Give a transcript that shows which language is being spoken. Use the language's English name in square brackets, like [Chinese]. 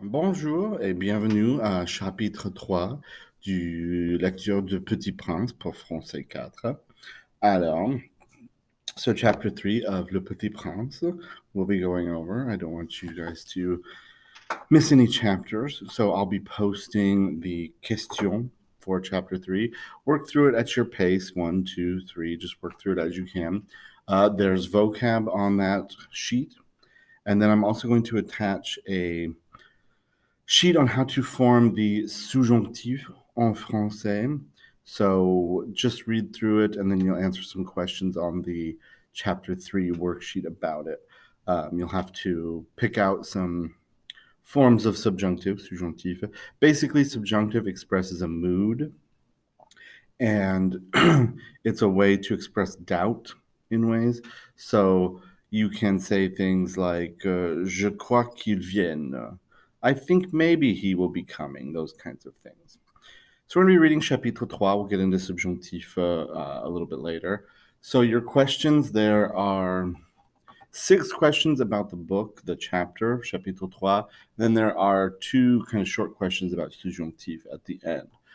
[French] Bonjour et bienvenue à chapitre 3 du lecture de Petit Prince pour français 4. [English] Alors, so chapter 3 of Le Petit Prince we'll be going over. I don't want you guys to miss any chapters, so I'll be posting the question for chapter 3. Work through it at your pace, 1, 2, 3. Just work through it as you can. There's vocab on that sheet, and then I'm also going to attach a sheet on how to form the [French] subjonctif en français. [English] So just read through it and then you'll answer some questions on the chapter 3 worksheet about it. You'll have to pick out some forms of subjunctive, subjonctif. Basically, subjunctive expresses a mood and it's a way to express doubt in ways. So you can say things like [French] je crois qu'il vienne. [English] I think maybe he will be coming, those kinds of things. So we're going to be reading chapitre 3. We'll get into subjonctif a little bit later. So your questions, there are 6 questions about the book, the chapter, chapitre 3. Then there are 2 kind of short questions about subjonctif at the end.